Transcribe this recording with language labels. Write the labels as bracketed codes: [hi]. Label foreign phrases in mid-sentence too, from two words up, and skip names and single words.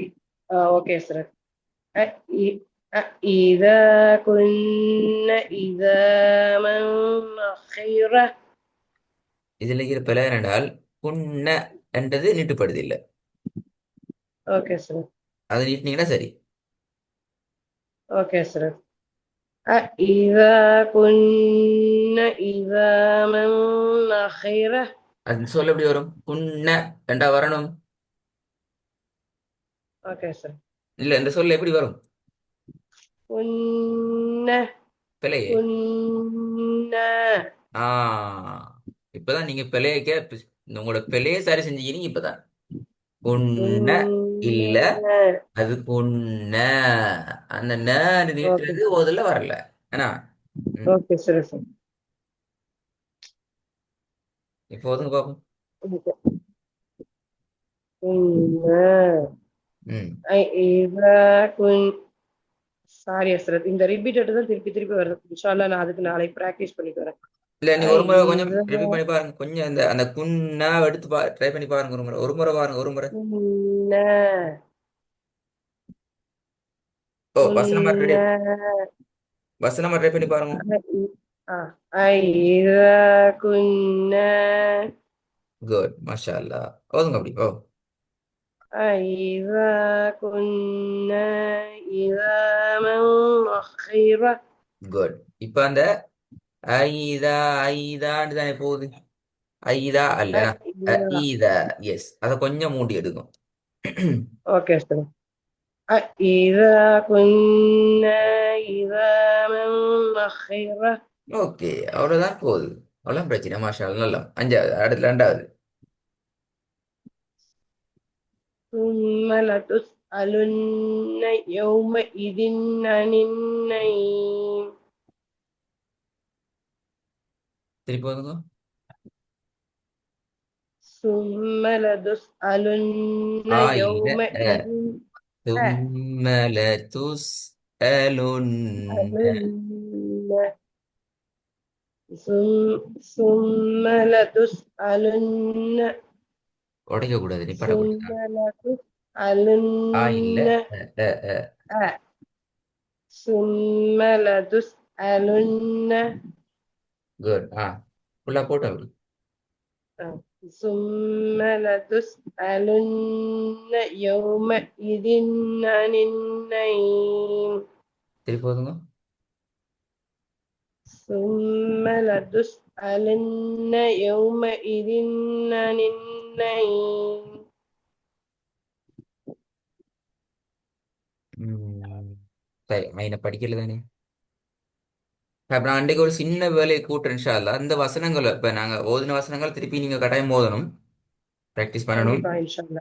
[ar] ஓகே ஹஸ்ரத். أ إ أ إذا كنا إذاما نخرة. [ta] இதுல இருக்கிற பிழை என்றால் புண்ண என்றது நீட்டுப்படுது இல்ல. ஓகே ஹஸ்ரத். அது நீட்டினீங்கன்னா சரி. ஓகே ஹஸ்ரத். [ar] أإذا كنا إذاما نخرة. [ta] அது சொல்ல எப்படி வரும்? புண்ண ரெண்டா வரணும். ஓகே ஹஸ்ரத். இல்ல இந்த சொல்ல எப்படி வரும்? [ar] كنا [ta] பிழையே. [ar] كنا. [ta] ஆ இப்பதான் நீங்க பிழையக்க உங்களோட பிழையை சரி செஞ்சீங்க இப்பதான். புண்ண இல்ல, [ar] كنا. [ta] அது புண்ண. அந்த ந ஓகே நீட்டுறது ஓதுல வரல. ஏன்னா ம். ஓகே ஹஸ்ரத். இப்போ ஓதுங்க பாப்போம். [ar] كنا ம். إذا كن. [ta] சாரி ஹஸ்ரத், இந்த ரிப்பீட்டட் தான் திருப்பி திருப்பி வருது. [ar] إن شاء الله [ta] நான் அதுக்கு நாளைக்கு பிராக்டிஸ் பண்ணிட்டு வரேன். இல்ல நீ ஒரு முறை கொஞ்சம் [ar] إذا [ta] ரிப்பீட் பண்ணி பாருங்க. கொஞ்சம் அந்த அந்த குன்னா எடுத்து ட்ரை பண்ணி பாருங்க. ஒரு முறை பாருங்க. ஒரு முறை. [ar] كنا [ta] ஓ வசனமா ரெடி. [ar] كنا [ta] வசனமா ட்ரை பண்ணி பாருங்க. [ar] أإذا كنا [ta] குட் [ar] ما شاء الله. [ta] ஓதுங்க அப்படி. ஓ [ar] أإذا كنا إذاما نخرة. [ta] குட். இப்ப அந்த ஐதா ஐதான்னு தானே போகுது. ஐதா அல்ல [ar] أإذا. [ta] ஈதா. எஸ், அதை கொஞ்சம் மூடி எடுக்கும். [ar] أوكي سلام. أإذا كنا إذاما نخرة. [ta] ஓகே, அவ்வளவுதான் போகுது. அவ்வளோ பிரச்சனை. [ar] ما شاء الله. [ta] நல்லா. அஞ்சாவது. அடுத்து ரெண்டாவது. [ar] ثم لتسألن يومئذ عن النعيم. [ta] திருப்பி ஓதுங்க. [ar] ثم لتسألن [ta] இல்ல [ar] يومئذ ثم عن لتسألن. ثم لتسألن. [ta] உடைக்க கூடாது, நீ பட [ar] ثم [ta] போட்டுதான். இல்ல [ar] لتسألن. அ, அ. ثم لتسألن. [ta] குட். ஃபுல்லா போட்டு அப்படி. [ar] ثم لتسألن يومئذ عن النعيم. [ta] திருப்பி ஓதுங்க. [ar] ثم لتسألن يومئذ عن النعيم. [ta] சரி, நான் படிக்கல தானே. அப்ப நான் அன்றைக்கு ஒரு சின்ன வேலையை கூட்டுறேன் [ar] إن شاء الله. [ta] அந்த வசனங்களை இப்ப நாங்க ஓதின வசனங்கள் திருப்பி நீங்க கட்டாயம் ஓதணும். ப்ராக்டிஸ் பண்ணணும். கண்டிப்பா [ar] إن شاء الله.